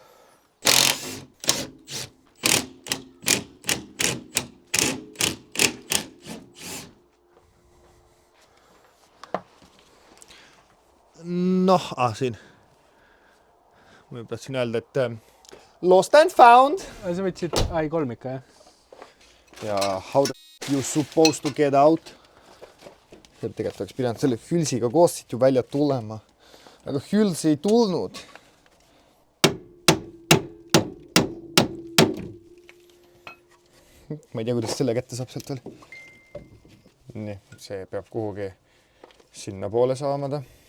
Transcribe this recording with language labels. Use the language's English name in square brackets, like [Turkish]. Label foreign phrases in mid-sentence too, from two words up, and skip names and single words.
[Estonian] Noh, siin. Ma tahtsin öelda, et [English] lost and found. [Estonian] Sa võtsid I3 ikka, jah? [English] Ja how the you supposed to get out? [Estonian] Tegelikult oleks pidanud selle hülsiga koos siit ju välja tulema. Aga hüls ei tulnud. Ma ei tea, kuidas selle kätte saab sealt veel. Nii, see peab kuhugi sinna poole saamada.